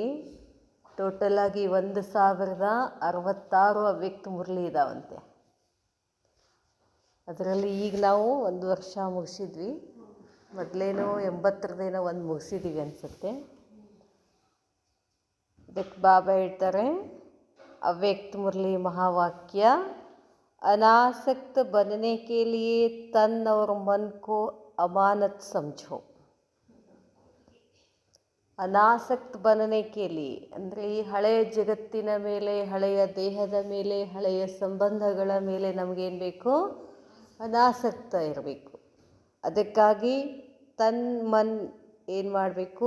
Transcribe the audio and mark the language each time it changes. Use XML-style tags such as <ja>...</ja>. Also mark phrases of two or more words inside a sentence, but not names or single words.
<kn>ಟೋಟಲಾಗಿ 1066 ಅವ್ಯಕ್ತ ಮುರಳಿ ಇದಾವಂತೆ. ಅದರಲ್ಲಿ ಈಗ ನಾವು 1 ವರ್ಷ ಮುಗಿಸಿದ್ವಿ. ಮೊದಲೇನೋ 80ರದೇನೋ ಒಂದು ಮುಗಿಸಿದ್ದೀವಿ ಅನಿಸುತ್ತೆ. ಅದಕ್ಕೆ ಬಾಬಾ ಹೇಳ್ತಾರೆ, ಅವ್ಯಕ್ತ ಮುರಳಿ ಮಹಾವಾಕ್ಯ,</kn> <hi>अनासक्त बनने के लिए तन और मन को अमानत समझो. अनासक्त बनने के लिए</hi> <kn>ಅಂದರೆ ಈ ಹಳೆಯ ಜಗತ್ತಿನ ಮೇಲೆ, ಹಳೆಯ ದೇಹದ ಮೇಲೆ, ಹಳೆಯ ಸಂಬಂಧಗಳ ಮೇಲೆ ನಮಗೇನು ಬೇಕು? ಅನಾಸಕ್ತ ಇರಬೇಕು. ಅದಕ್ಕಾಗಿ</kn> <hi>तन मन</hi> <kn>ಏನು ಮಾಡಬೇಕು?</kn>